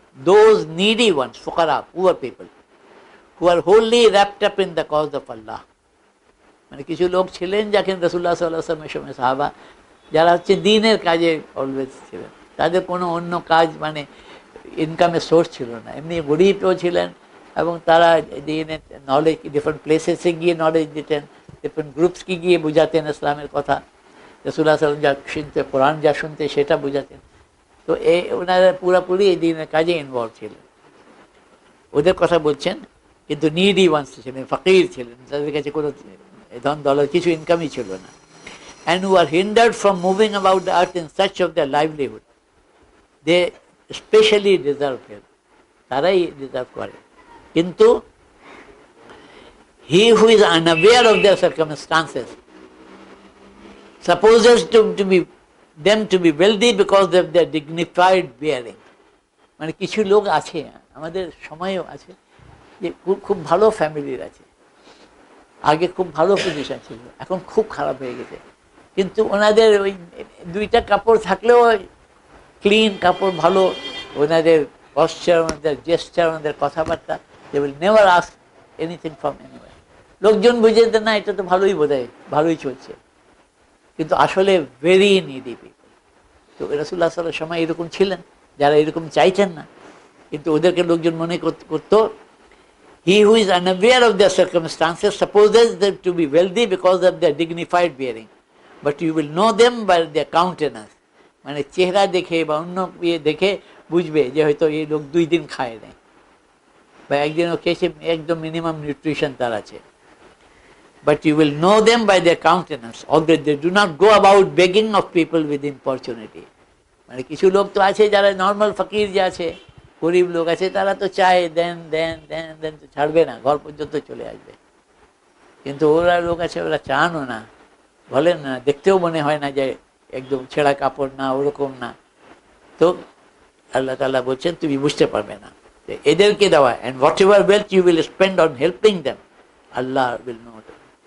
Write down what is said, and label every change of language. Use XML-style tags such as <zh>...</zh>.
<en>Those needy ones, fuqara, poor people, who are wholly wrapped up in the cause of Allah.</en> <bn>মানে কিছু লোক ছিলেন যাকে রাসূলুল্লাহ সাল্লাল্লাহু আলাইহি ওয়াসাল্লামের সময় সাহাবা, যারা হচ্ছে দ্বীনের কাজে অলওয়েজ ছিলেন, তাদের কোনো অন্য কাজ মানে ইনকামের সোর্স ছিল না, এমনি গরিবও ছিলেন, এবং তারা দিনের নলেজ ডিফারেন্ট প্লেসেসে গিয়ে নলেজ দিতেন, ডিফারেন্ট গ্রুপসকে গিয়ে বুঝাতেন ইসলামের কথা, রাসূলুল্লাহ সাল্লাল্লাহু আলাইহি ওয়াসাল্লাম যা শুনতে, কোরআন যা শুনতে সেটা বুঝাতেন। তো ওনারা পুরোপুরি এই দিনের কাজে ইনভলভ ছিলেন, ওদের কথা বলছেন। কিন্তু নিডি ওয়ান্স ছিলেন, ফকির ছিলেন, তাদের কাছে কোনো ধন দৌলত কিছু ইনকামই ছিল না।</bn> <en>and who are hindered from moving about the earth in search of their livelihood, they especially deserve help.</en> <bn>তারাই ডিজার্ভ করে। কিন্তু</bn> <en>he who is unaware of their circumstances supposes them to be wealthy because of their dignified bearing.</en> <bn>মানে কিছু লোক আছে, আমাদের সময়ও আছে, যে খুব ভালো ফ্যামিলির আছে, আগে খুব ভালো পজিশন ছিল, এখন খুব খারাপ হয়ে গেছে, কিন্তু ওনাদের ওই দুইটা কাপড় থাকলেও ক্লিন কাপড় ভালো, ওনাদের পশ্চার, ওনাদের জেস্টার, ওনাদের কথাবার্তা,</bn> <en>They will never ask anything from anywhere.</en> <bn>লোকজন বুঝে দেন না এটা তো ভালোই বোধহয়, ভালোই চলছে, কিন্তু আসলে</bn> <en>Very needy people.</en> <bn>তো রাসূলুল্লাহ সাল্লাল্লাহু আলাইহি ওয়াসাল্লাম সময় এরকম ছিলেন যারা এরকম চাইতেন না, কিন্তু ওদেরকে লোকজন মনে করতো</bn> <en>he who is unaware of their circumstances supposes them to be wealthy because of their dignified bearing, but you will know them by their countenance.</en> <bn>মানে চেহারা দেখে বা অন্য ইয়ে দেখে বুঝবে যে হয়তো এই লোক 2 দিন খায় নেই বা একদিনও খেয়েছে, একদম মিনিমাম নিউট্রিশন তার আছে।</bn> <en>But you will know them by their countenance, although they do not go about begging of people with importunity.</en> <bn>মানে কিছু লোক তো আছে যারা নর্মাল ফকির যে আছে, গরিব লোক আছে, তারা তো চায় দেন দেন দেন দেন, তো ছাড়বে না, ঘর পর্যন্ত চলে আসবে। কিন্তু ওরা লোক আছে ওরা চানও না, বলেন না, দেখতেও মনে হয় না যে একদম ছেঁড়া কাপড় না, ওরকম না। তো আল্লাহ তাআলা বলছেন তুমি বুঝতে পারবে না, এদেরকে দেওয়া,</bn> <en>and whatever wealth you will spend on helping them, Allah will know them.</en>